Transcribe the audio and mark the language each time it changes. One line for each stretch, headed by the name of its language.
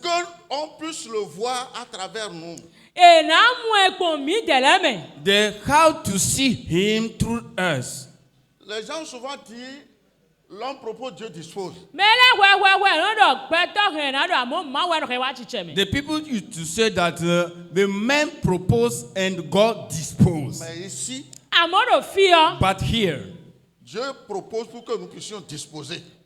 French: qu'on puisse le voir à travers nous.
English: then how to see him through us?
French: Les gens souvent disent, l'homme propose, Dieu dispose.
English: The people used to say that the man proposed and God disposed.
French: Mais ici,
English: But here,
French: Dieu propose pour que nous puissions disposer.